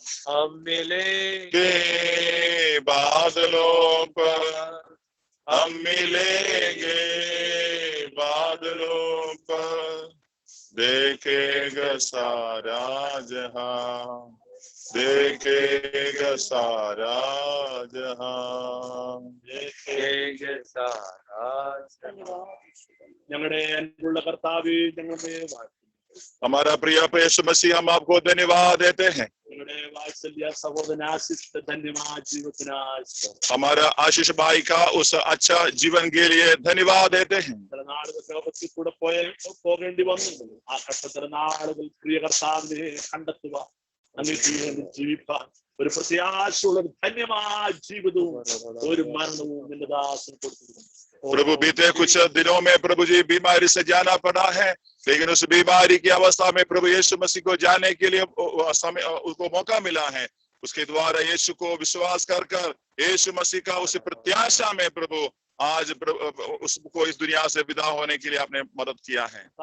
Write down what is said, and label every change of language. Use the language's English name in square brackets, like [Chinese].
[Hindi] हम मिलेंगे बादलों पर, हम मिलेंगे बादलों पर, देखेगा सारा जहां, देखेगा सारा जहां, देखेगा सारा जहां। [Malayalam] ഞങ്ങളുടെ അൻപുള്ള കർത്താവേ, ഞങ്ങളുടെ [Hindi] हमारा प्रिय यीशु मसीह, हम आपको धन्यवाद देते हैं। [Malayalam] ഞങ്ങളുടെ വാത്സല്യ സഹോദരൻ ആശിഷ് ധന്യവാद जीवनाश [Hindi] हमारा आशीष भाई का उस अच्छा जीवन के लिए धन्यवाद देते हैं। [Malayalam] ചില നാളുകൾ ലോകത്തിൽ കൂടെ പോകേണ്ടി വന്നു. ആ കഷ്ടത്തില നാളുകൾ പ്രിയ കർത്താവിനെ കണ്ടെത്തുക, ജീവിക്കാൻ ഒരു പ്രത്യാശയുള്ള ധന്യമായ ജീവിതവും ഒരു മരണവും നിന്റെ ദാസന് കൊടുത്തിരുന്നു। [Hindi] प्रभु बीते कुछ दिनों में प्रभु जी बीमारी से जाना पड़ा है, लेकिन उस बीमारी की अवस्था में प्रभु यीशु मसीह को जाने के लिए समय उसको मौका मिला है। उसके द्वारा यीशु को विश्वास कर यीशु मसीह का उस प्रत्याशा में प्रभु आज उसको इस दुनिया से विदा होने के लिए आपने मदद किया है।